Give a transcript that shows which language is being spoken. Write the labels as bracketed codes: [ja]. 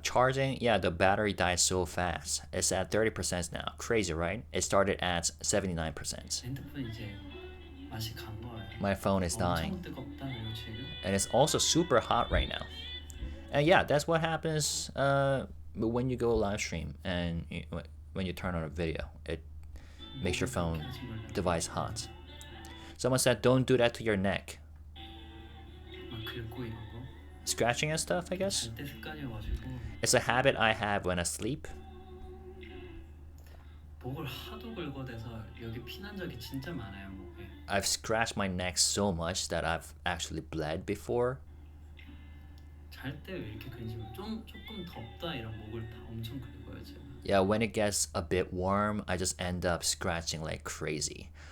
[en] Charging, yeah, the battery dies so fast. It's at 30% now. Crazy, right? It started at 79%. [ko] 핸드폰 이제 맛이 간 거예요. [en] My phone is dying. [ko] 엄청 뜨겁다네요 지금. [en] And it's also super hot right now. And yeah, that's what happens when you go live stream and when you turn on a video. It makes your phone device hot. Someone said, don't do that to your neck. [ko] 긁고 이런 거. [en] Scratching and stuff, I guess. [ko] 잘 때 습관이어가지고 [en] It's a habit I have when I sleep. [ko] 목을 하도 긁어대서 여기 피난 적이 진짜 많아요 목에. [en] I've scratched my neck so much that I've actually bled before. [ko] 잘 때 왜 이렇게 긁지? 조금 덥다 이런 목을 다 엄청 긁어요 제가. [en] Yeah, when it gets a bit warm, I just end up scratching like crazy.